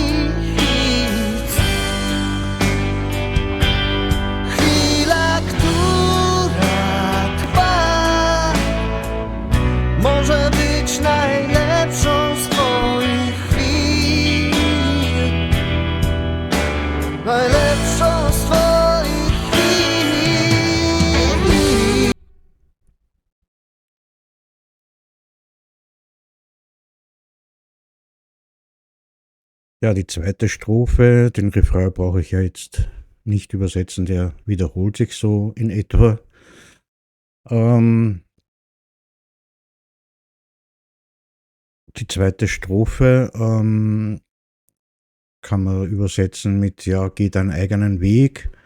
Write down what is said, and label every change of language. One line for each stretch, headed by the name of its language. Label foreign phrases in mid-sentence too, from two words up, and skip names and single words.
Polish: Chwila, która trwa, może być najlepszą z twoich chwil. Najlepszą z twoich chwil.
German: Ja, die zweite Strophe, den Refrain brauche ich ja jetzt nicht übersetzen, der wiederholt sich so in etwa. Die zweite Strophe kann man übersetzen mit: ja, geh deinen eigenen Weg.